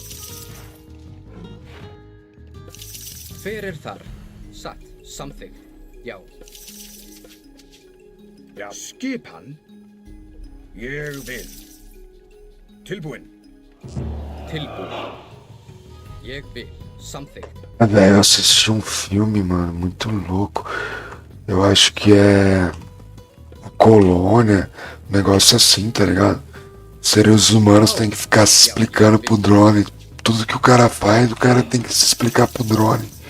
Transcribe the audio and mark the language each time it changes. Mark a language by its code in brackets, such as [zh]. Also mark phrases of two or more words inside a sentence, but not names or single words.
[is] Hver þar? Satt. Samþykkt. Já. Já. Skipan. Ég vil. Tilbúinn. Tilbúinn. Ég vil. Samþykkt. [pt] Velho, eu assisti um filme, mano, muito louco. Eu acho que é a colônia, um negócio assim, tá ligado? Seres humanos têm que ficar se explicando pro drone. Tudo que o cara faz, o cara tem que se explicar pro drone.